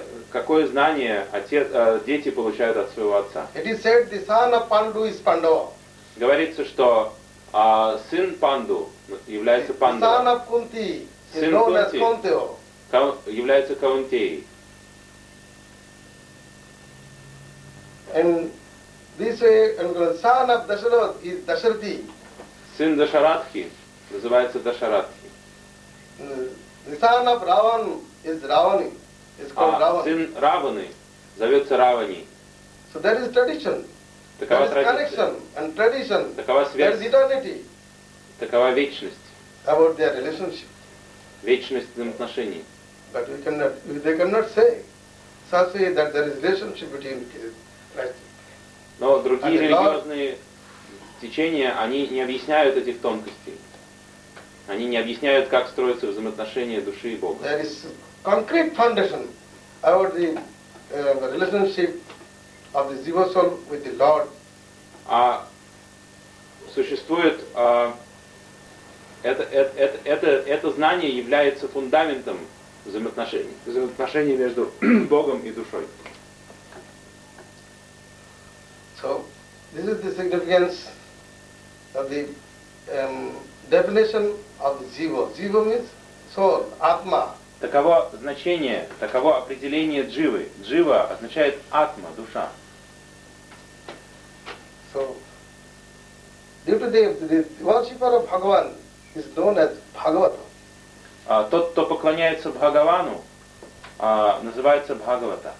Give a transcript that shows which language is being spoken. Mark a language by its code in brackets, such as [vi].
[ru] Какое знание дети получают от своего отца? [en] It is said the son of Pandu is Pandava. [ru] Говорится, что сын Панду является Пандава. [en] Son of Kunti is known as Kunteo. [ru] Является Каунтеей. [en] And this way, son of Dasharath is Dasharathi. [ru] Сын Дашаратхи называется Дашаратхи. [en] The son of Ravan is Ravani. It's called Ravan. [ru] Сын Раваны зовется Равани. [en] So there is tradition. [ru] Такова [en] there is connection and tradition. [ru] Такова связь. [en] There is eternity. [ru] Такова вечность. [en] About their relationship. [ru] Вечность взаимоотношений. [en] But they cannot say such way that there is relationship between Christ. [ru] Но другие and религиозные течения, они не объясняют этих тонкостей. Они не объясняют, как строятся взаимоотношения души и Бога. [en] There is concrete foundation about the relationship of the jiva soul with the Lord. [ru] А существует это знание является фундаментом взаимоотношений между Богом и душой. [en] So this is the significance of the definition of jiva. Jiva means soul, atma. [ru] Таково значение, таково определение дживы. Джива означает атма, душа. [en] So, due to the worshipper of Bhagavan is known as Bhagavata. [ru] Тот, кто поклоняется Бхагавану, называется Бхагавата.